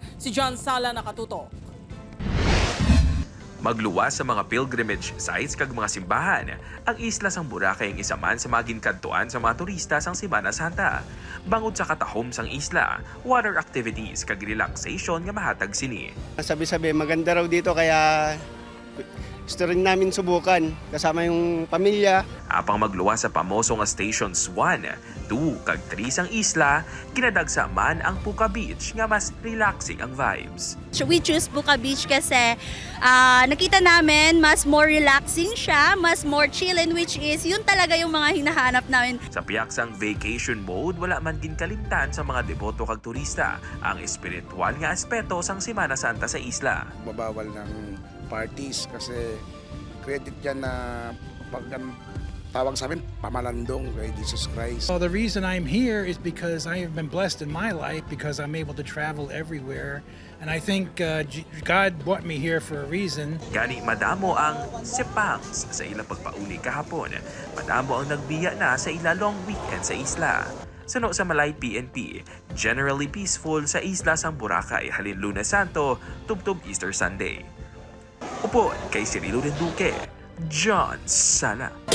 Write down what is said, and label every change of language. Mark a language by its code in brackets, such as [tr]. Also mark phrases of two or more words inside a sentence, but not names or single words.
[hil] Si John Sala nakatutok. Magluwas sa mga [en] pilgrimage sites [hil] kag mga simbahan, ang isla sang Boracay ang isa man sa mga ginkantuan sa mga turista sang Semana Santa. Bangod sa katahom sang isla, [en] water activities [hil] kag relaxation nga mahatag sini. [tl] Sabi-sabi, maganda raw dito kaya gusto rin namin subukan kasama yung pamilya. [hil] Apang magluwas sa pamoso nga Stations 1, 2 kag 3 sang isla, ginadagsa man ang Puka Beach nga mas relaxing ang vibes. [en] We choose [tl] Puka Beach kasi nakita namin mas [en] more relaxing [tl] siya, mas [en] more chillin, which is [tl] yun talaga yung mga hinahanap namin. [hil] Sa piyak sang [en] vacation mode, [hil] wala man ginkalimtan sa mga deboto kag turista ang espiritual nga aspeto sang Semana Santa sa isla. [tl] Babawal ng parties kasi credit yan na pag tawag sa amin, pamalandong kay Jesus Christ. [en] Well, the reason I'm here is because I have been blessed in my life because I'm able to travel everywhere. And I think God brought me here for a reason. [hil] Gani madamo ang sepangs sa ilang pagpauli kahapon. Madamo ang nagbiya na sa ila [en] long weekend [hil] sa isla. Suno sa Malay PNP, generally peaceful sa isla sang Boracay halin Lunes Santo, tubtob Easter Sunday. Upo kay Cirilo Duque, John Sala.